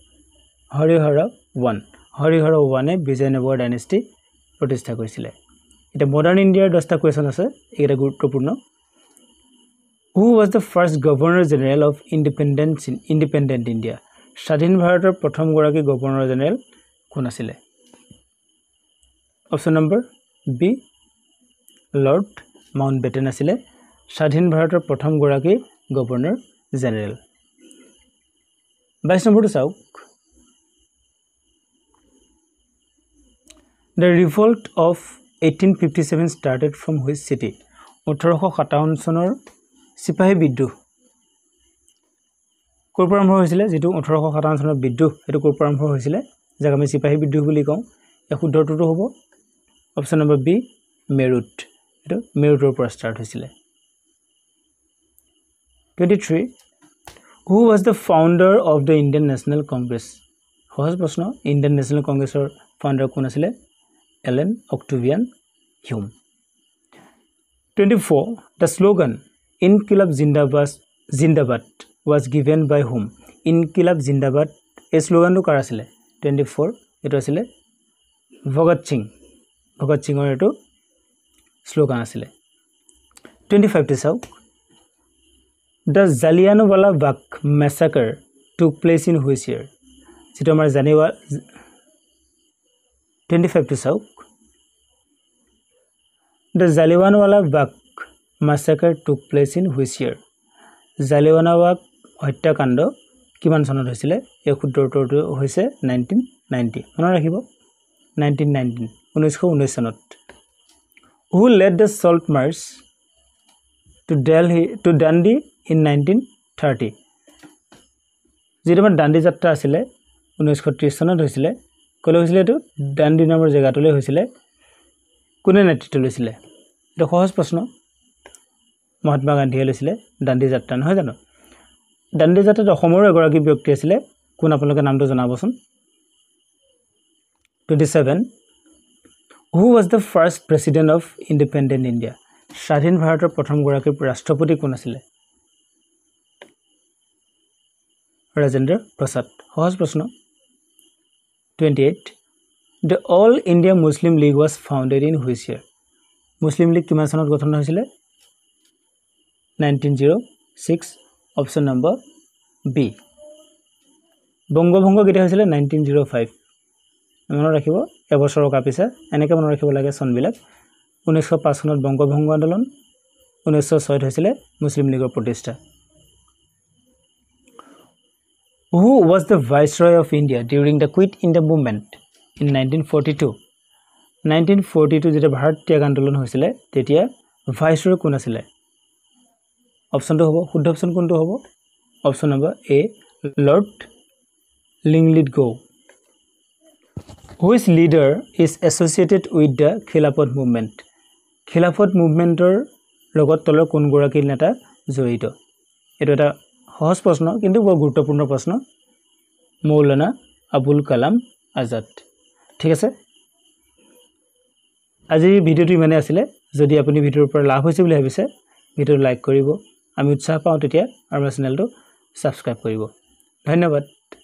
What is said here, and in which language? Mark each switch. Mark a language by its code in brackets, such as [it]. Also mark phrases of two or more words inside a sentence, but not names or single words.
[as] 1 হৰিহৰ 1 এ Vijayanagar dynasty প্ৰতিষ্ঠা কৰিছিল এটা মডাৰ্ন ইণ্ডিয়াৰ 10টা কোৱেশ্চন আছে এটা গুৰুত্বপূৰ্ণ [en] Who was the first governor general of independent India [as] স্বাধীন ভাৰতৰ প্ৰথম গৰাকী [en] governor general [as] কোন আছিল [en] option number B [as] লৰ্ড মাউণ্টবেটেন আছিল স্বাধীন ভাৰতৰ প্ৰথম গৰাকী [en] governor general [as] 22 নম্বৰটো চাওক [en] The revolt of 1857 started from which city [as] 1857 চনৰ সিপাহী বিদ্ৰোহ কোৰ পৰা আৰম্ভ হৈছিল যেটো 1857 চনৰ বিদ্ৰোহ এটো কোৰ পৰা আৰম্ভ হৈছিল যাক আমি সিপাহী বিদ্ৰোহ বুলি কওঁ এই শুদ্ধটো হ'ব [en] option number B [as] মেৰুট এটো মেৰুটৰ পৰা ষ্টাৰ্ট হৈছিল [en] 23 Who was the founder of the Indian National Congress [as] সহজ প্ৰশ্ন [en] Indian National Congress founder [as] কোন আছিল [en] Ellen Octavian Hume [as] 24 [en] The slogan Inqilab Zindabad was given by whom [as] Inqilab Zindabad এই স্লোগানটো কাৰ আছিল 24 এটো আছিল ভগত সিংৰ এটো স্লোগান আছিল 25 তে চাওক [en] The Jallianwala Bagh massacre took place in which year [as] যেটো আমাৰ জানিবা 25 to চাওক [en] The Jallianwala Bagh massacre took place in which year [as] Jallianwala Bagh হত্যাকাণ্ড কিমান চনত হৈছিল এই শুদ্ধটো হৈছে 1990 মনত ৰাখিব [en] 1919 চনত Who led the Salt March to Dundee in 1930 [as] যেটা দাণ্ডি যাত্ৰা আছিল [en] 1930 [as] চনত হৈছিল কলে হৈছিল এটো দাণ্ডি নামৰ জায়গাটোলে হৈছিল কোনে নেতৃত্ব লৈছিল এটা সহজ প্ৰশ্ন মহাত্মা গান্ধীয়ে লৈছিল দাণ্ডি যাত্ৰা নহয় জানো দাণ্ডি যাত্ৰাত অসমৰ এগৰাকী ব্যক্তি আছিল কোন আপোনালোকে নামটো জনাবচোন 27 [en] Who was the first president of independent India [as] স্বাধীন ভাৰতৰ প্ৰথম গৰাকী ৰাষ্ট্ৰপতি কোন আছিল Rajendra Prasad সহজ প্ৰশ্ন 28 [en] The All India Muslim League was founded in which year [as] Muslim League কিমান চনত গঠন হৈছিল 1906 [en] option number B [as] বংগভংগ কেতিয়া হৈছিল 1905 মনত ৰাখিব এবছৰৰ কাপিছে এনেকৈ মনত ৰাখিব লাগে চনবিলাক 1905 চনত বংগভংগ আন্দোলন 1906 হৈছিল মুছলিম লীগৰ প্ৰতিষ্ঠা [en] Who was the Viceroy of India during the Quit India movement in 1942 1942 [as] যেতিয়া ভাৰত ত্যাগ আন্দোলন হৈছিল তেতিয়া ভাইসৰয় কোন আছিল অপচনটো হ'ব শুদ্ধ অপচন কোনটো হ'ব [en] option number A [as] Lord Linlithgow [en] Which leader is associated with the Khilafat movement [as] Khilafat movementor লগত তলৰ কোন গৰাকী নেতা জড়িত এটো এটা সহজ প্ৰশ্ন কিন্তু বৰ গুৰুত্বপূৰ্ণ প্ৰশ্ন মৌলানা আবুল কালাম আজাদ ঠিক আছে আজি ভিডিওটো মানে আছিল যদি আপুনি ভিডিওৰ পৰা লাভ হৈছে বুলি ভাবিছে ভিডিও লাইক কৰিব আমি উৎসাহ পাওঁ তেতিয়া আমাৰ চেনেলটো সাবস্ক্ৰাইব কৰিব ধন্যবাদ